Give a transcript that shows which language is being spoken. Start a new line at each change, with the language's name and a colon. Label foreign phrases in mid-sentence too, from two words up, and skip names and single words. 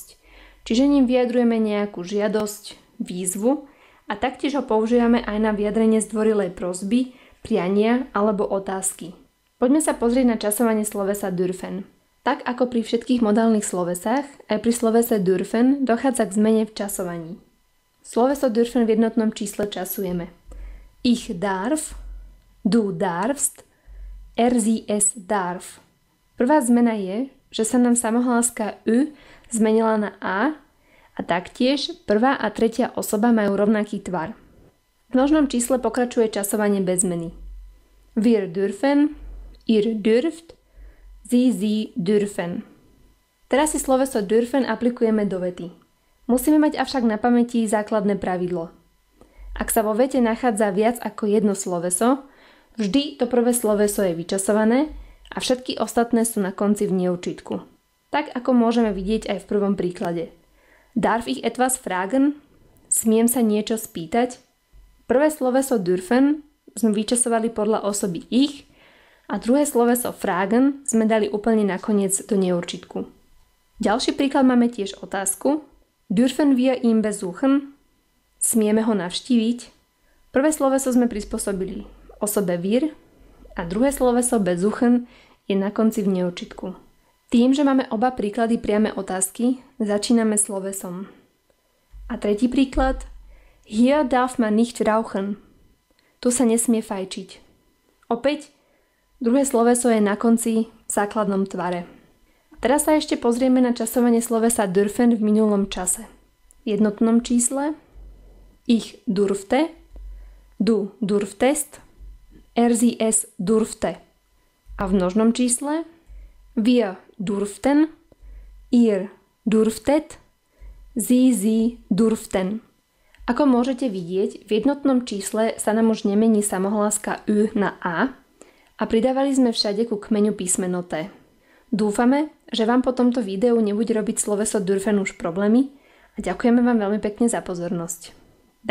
Slovak: Čiže ním vyjadrujeme nejakú žiadosť, výzvu a taktiež ho používame aj na vyjadrenie zdvorilej prosby, priania alebo otázky. Poďme sa pozrieť na časovanie slovesa dürfen. Tak ako pri všetkých modálnych slovesách, aj pri slovese dürfen dochádza k zmene v časovaní. Sloveso dürfen v jednotnom čísle časujeme.
German: Ich darf, du darfst, sie es darf.
Slovak: Prvá zmena je, že sa nám samohláska ü zmenila na a taktiež prvá a tretia osoba majú rovnaký tvar. V množnom čísle pokračuje časovanie bez zmeny.
German: Wir dürfen, ihr dürft, sie dürfen.
Slovak: Teraz si sloveso dürfen aplikujeme do vety. Musíme mať avšak na pamäti základné pravidlo. Ak sa vo vete nachádza viac ako jedno sloveso, vždy to prvé sloveso je vyčasované a všetky ostatné sú na konci v neurčitku. Tak ako môžeme vidieť aj v prvom príklade.
German: Darf ich etwas fragen?
Slovak: Smiem sa niečo spýtať? Prvé sloveso dürfen sme vyčasovali podľa osoby ich a druhé sloveso fragen sme dali úplne nakoniec do neurčitku. Ďalší príklad máme tiež otázku.
German: Dürfen wir ihn besuchen?
Slovak: Smieme ho navštíviť? Prvé sloveso sme prispôsobili osobe wir a druhé sloveso besuchen je na konci v neurčitku. Tým, že máme oba príklady priame otázky, začíname slovesom. A tretí príklad.
German: Hier darf man nicht rauchen.
Slovak: Tu sa nesmie fajčiť. Opäť, druhé sloveso je na konci v základnom tvare. Teraz sa ešte pozrieme na časovanie slovesa dürfen v minulom čase. V jednotnom čísle
German: ich durfte, du durftest, sie es durfte.
Slovak: A v množnom čísle
German: wir durften, ihr durftet, sie durften.
Slovak: Ako môžete vidieť, v jednotnom čísle sa nám už nemení samohláska ü na a pridávali sme všade ku kmeňu písmeno T. Dúfame, že vám po tomto videu nebude robiť sloveso dürfen už problémy a ďakujeme vám veľmi pekne za pozornosť.